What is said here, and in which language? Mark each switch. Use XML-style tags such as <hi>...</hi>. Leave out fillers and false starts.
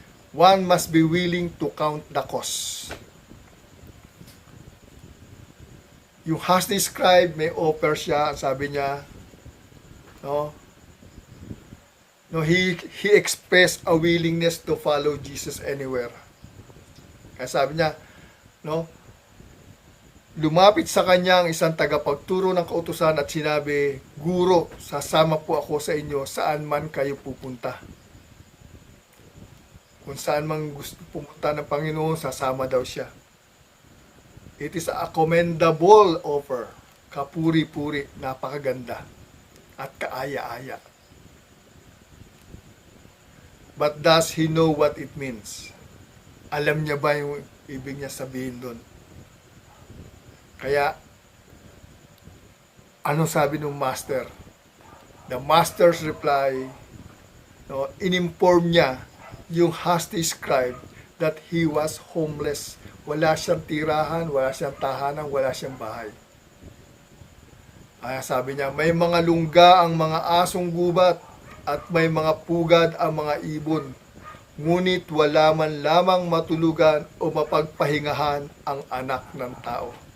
<en>One must be willing to count the cost. Yung hasty scribe, may offer</en> <tl>siya, sabi niya, no,</tl> <en>he expressed a willingness to follow Jesus anywhere.</en> <tl>Kaya sabi niya, no, lumapit sa kanya ang isang tagapagturo ng kautusan at sinabi, Guro, sasama po ako sa inyo saan man kayo pupunta. Kung saan man gusto pumunta ng Panginoon, sasama daw siya.</tl> <en>It is a commendable offer.</en> <tl>Kapuri-puri, napakaganda. At kaaya-aya.</tl> <en>But does he know what it means?</en> <tl>Alam niya ba yung ibig niya sabihin doon? Kaya, ano sabi ng master?</tl> <en>The master's reply,</en> <tl>no, in-inform niya yung</tl> <en>hasty scribe that he was homeless.</en> <tl>Wala siyang tirahan, wala siyang tahanan, wala siyang bahay. Kaya sabi niya, may mga lungga ang mga asong gubat at may mga pugad ang mga ibon. Ngunit wala man lamang matulugan o mapagpahingahan ang anak ng tao.</tl>